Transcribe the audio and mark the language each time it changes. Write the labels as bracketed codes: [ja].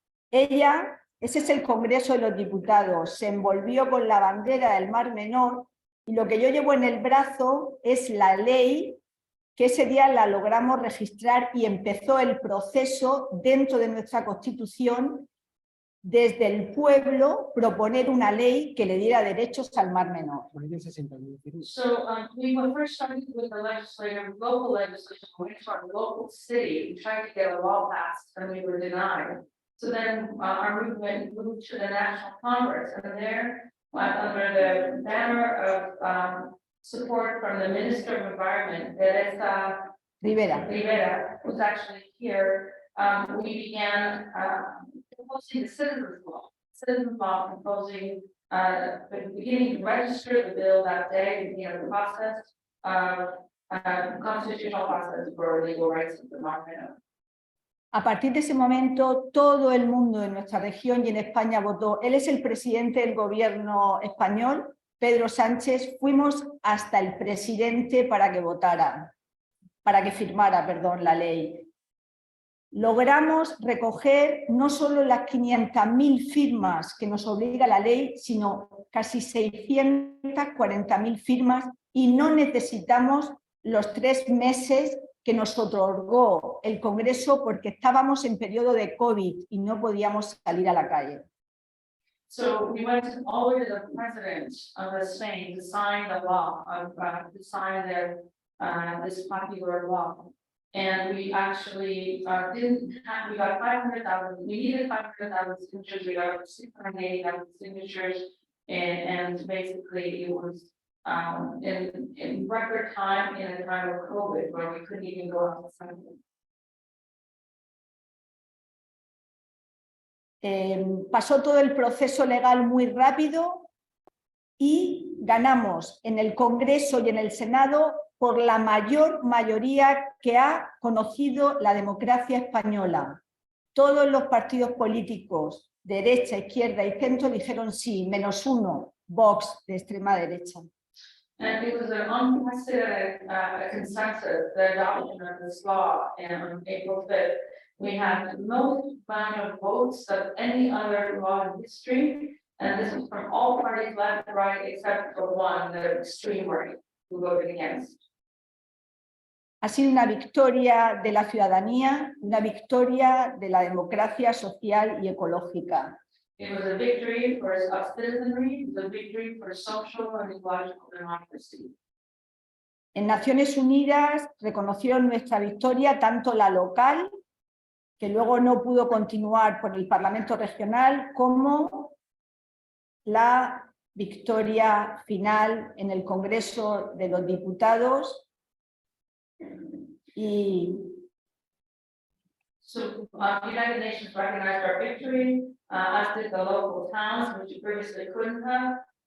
[es] Ella, ese es el Congreso de los Diputados, se envolvió con la bandera del Mar Menor, y lo que yo llevo en el brazo es la ley que ese día la logramos registrar, y empezó el proceso dentro de nuestra Constitución, desde el pueblo, proponer una ley que le diera derechos al Mar Menor. [en] So we were first started with the local legislation, we went to our local city, we tried to get a law passed, and we were denied. So then our movement moved to the National Congress, and there, under the banner of support from the Minister of Environment, Teresa Rivera, who's actually here, we began proposing the citizens law. Citizens law proposing beginning to register the bill that day, beginning the process of constitutional process for legal rights of the Marmeno. [es] A partir de ese momento, todo el mundo en nuestra región y en España votó. Él es el presidente del gobierno español, Pedro Sánchez. Fuimos hasta el presidente para que votara, para que firmara, perdón, la ley. Logramos recoger no solo las 500.000 firmas que nos obliga la ley, sino casi 640.000 firmas, y no necesitamos los 3 meses que nos otorgó el Congreso porque estábamos en periodo de COVID y no podíamos salir a la calle. [en] So we went all the way to the president of Spain to sign the law, to sign this popular law. And we actually we got 500,000, we needed 500,000 signatures, we got 680,000 signatures, and basically it was in record time, in a time of COVID, where we couldn't even go outside. [es] Pasó todo el proceso legal muy rápido y ganamos en el Congreso y en el Senado por la mayor mayoría que ha conocido la democracia española. Todos los partidos políticos, derecha, izquierda y centro, dijeron sí, menos uno, Vox, de extrema derecha. [en] And it was an unprecedented consensus, the adoption of this law on April 5th. We had the most amount of votes of any other law in history, and this was from all parties, left, right, except for one, the extreme right, who voted against. [es] Ha sido una victoria de la ciudadanía, una victoria de la democracia social y ecológica. [en] It was a victory for citizenry, it was a victory for social and ecological democracy. [es] En Naciones Unidas reconocieron nuestra victoria, tanto la local, que luego no pudo continuar por el Parlamento Regional, como la victoria final en el Congreso de los Diputados. [en] So United Nations recognized our victory, as did the local towns, which previously couldn't have.